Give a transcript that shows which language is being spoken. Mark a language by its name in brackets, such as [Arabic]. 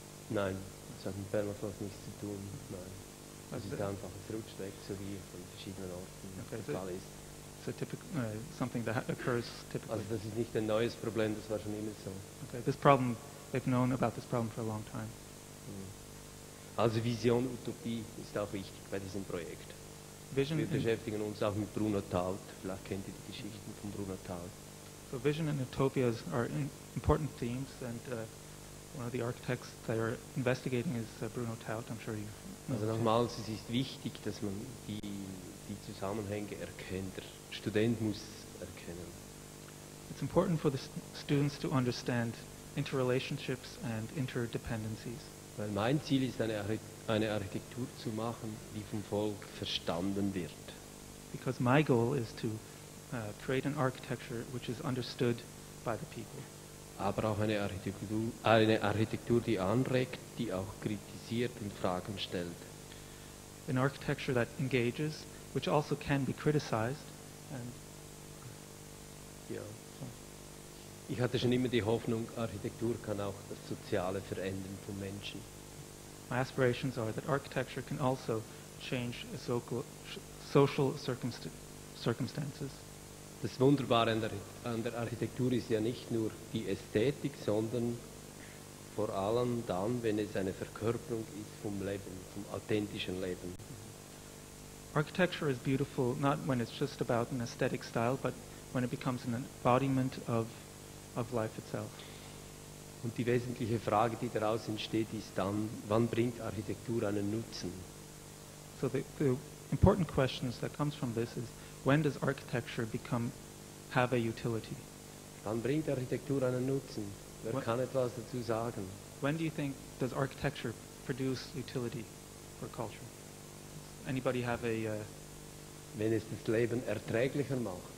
[German] Nein, das hat mit Permafrost nichts zu tun. Nein. Es Also ist einfach, es rutscht weg, so wie von verschiedenen Orten Okay, der Fall ist. [English] it's a something that occurs typically. [German] Also das ist nicht ein neues Problem, das war schon immer so. [English] Okay, this problem, they've known about this problem for a long time. [German] Also Vision, Utopie ist auch wichtig bei diesem Projekt. [English] Vision [German] Wir [English] and, [German] beschäftigen uns auch mit Bruno Taut. Vielleicht kennt ihr die Geschichten von Bruno Taut. [English] so vision and utopias are important themes, and one of the architects they are investigating is Bruno Taut. I'm sure you know. [German] Also nochmals, es ist wichtig, dass man die Zusammenhänge erkennt. Der Student muss erkennen. [English] It's important for the students to understand interrelationships and interdependencies. [German] Weil mein Ziel ist, eine Architektur zu machen, die vom Volk verstanden wird. [English] Because my goal is to create an architecture which is understood by the people. [German] Aber auch eine Architektur, die anregt, die auch kritisiert und Fragen stellt. [English] An architecture that engages, which also can be criticized. And [German] Ja. Ich hatte schon immer die Hoffnung, Architektur kann auch das Soziale verändern von Menschen. [English] my aspirations are that architecture can also change social circumstances. [German] Das Wunderbare an der Architektur ist ja nicht nur die Ästhetik, sondern vor allem dann, wenn es eine Verkörperung ist vom Leben, vom authentischen Leben. [English] Architecture is beautiful not when it's just about an aesthetic style, but when it becomes an embodiment of life itself. [German] Und die wesentliche Frage, die daraus entsteht, ist dann, wann bringt Architektur einen Nutzen? [English] So the important questions that comes from this is, when does architecture have a utility? [German] Wann bringt Architektur einen Nutzen? Wer kann etwas dazu sagen? [English] When do you think does architecture produce utility for culture? Anybody have [German] Wenn es das Leben erträglicher macht.